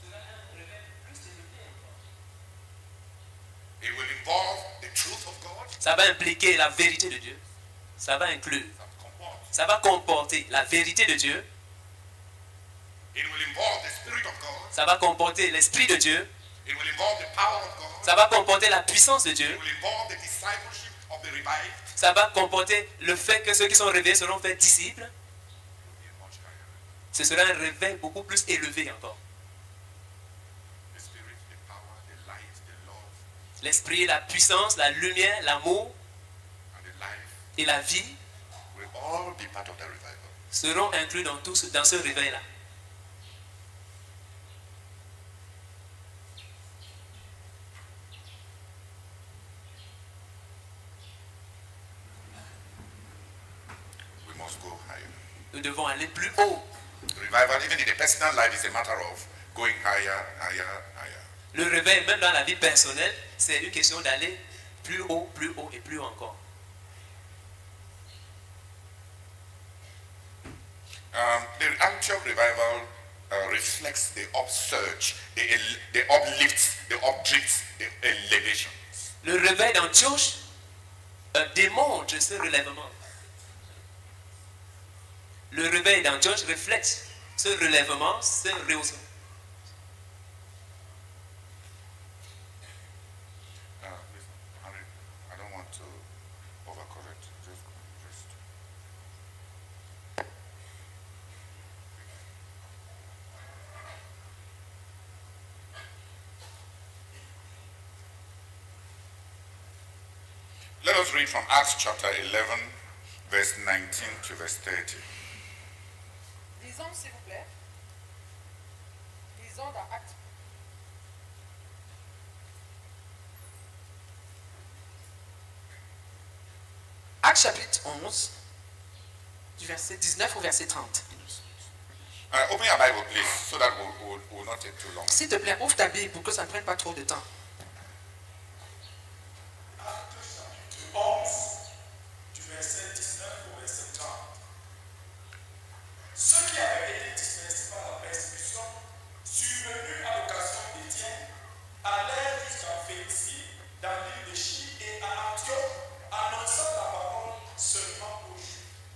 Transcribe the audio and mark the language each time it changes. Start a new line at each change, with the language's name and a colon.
French: sera un réveil plus élevé encore.
English: It will involve the truth of God,
French: Ça va impliquer la vérité de Dieu. Ça va inclure, ça va comporter la vérité de Dieu.
English: it will involve the Spirit of God,
French: Ça va comporter l'Esprit de Dieu.
English: it will involve the power of God,
French: Ça va comporter la puissance de Dieu.
English: it will involve the discipleship of the revived.
French: Ça va comporter le fait que ceux qui sont réveillés seront faits disciples.
English: It will be a much higher revival.
French: Ce sera un réveil beaucoup plus élevé encore.
English: The Spirit, the power, the light, the love,
French: L'Esprit, la puissance, la lumière, l'amour
English: and the life
French: et la vie
English: will all be part of the revival.
French: seront inclus dans ce réveil-là.
English: We must go higher.
French: Nous devons aller plus haut.
English: The revival, even in the personal life, is a matter of going higher, higher, higher.
French: Le réveil, même dans la vie personnelle, c'est une question d'aller plus haut et plus haut encore.
English: The Antioch revival reflects the upsurge, the uplifts, the updrifts, the elevations.
French: Le réveil d'Antioche démontre ce relèvement. Le réveil d'Antioche reflète ce relèvement, ce rehaussement.
English: Listen, Harry, I don't want to overcorrect. Just rest. Let us read from Acts chapter 11, verse 19 to verse 30.
French: Lisons, s'il vous plaît. Lisons dans Actes. Actes chapitre 11, du verset 19 au verset 30. Open your Bible, please, so that we will not take too long. S'il te plaît, ouvre ta Bible pour que ça ne prenne pas trop de temps. Actes chapitre 11, du verset 19 au verset 30. Ceux qui avaient été dispersés par la persécution, survenus à l'occasion d'Étienne, allèrent jusqu'à Phénicie, dans l'île de Chypre et à Antioche, annonçant la parole seulement aux Juifs.